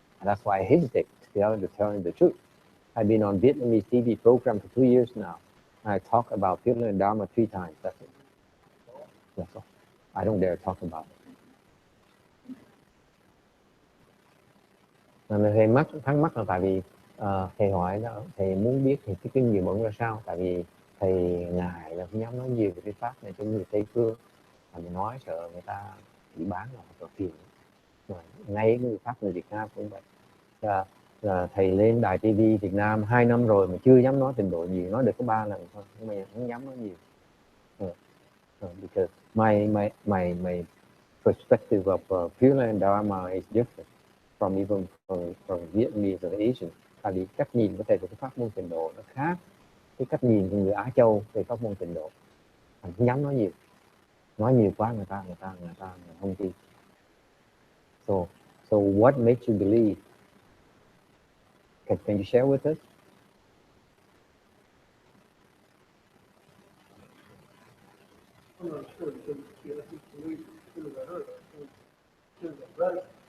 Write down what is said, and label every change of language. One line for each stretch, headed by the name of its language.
English: And that's why I hesitate to tell you the truth. I've been on Vietnamese TV program for 2 years now. I talk about Pure and Dharma 3 times. That's it. That's all. I don't dare talk about it.
Vietnamese: Mà thầy thắc mắc là tại vì thầy hỏi đó, thầy muốn biết thì cái kinh nghiệm ông ra sao, tại vì thầy ngại là không dám nói nhiều về cái pháp này cho người Tây phương, mình nói sợ người ta bị bán là phiền. Ngay người pháp người Việt Nam cũng vậy. Là thầy lên đài TV Việt Nam 2 năm rồi mà chưa dám nói tịnh độ nhiều, nói được có 3 lần thôi, nhưng mà không dám nói nhiều.
English: Because my perspective of Pure and Dharma is different from even from Vietnamese or Asian.
Vietnamese: Tại vì cách nhìn của thầy về cái pháp môn tịnh độ nó khác cái cách nhìn của người Á Châu về pháp môn tịnh độ. Mình không dám nói nhiều quá người ta không tin.
English: So what makes you believe? Can you share with us? I'm not sure because I think believe as soon as I heard it, as soon as I read it,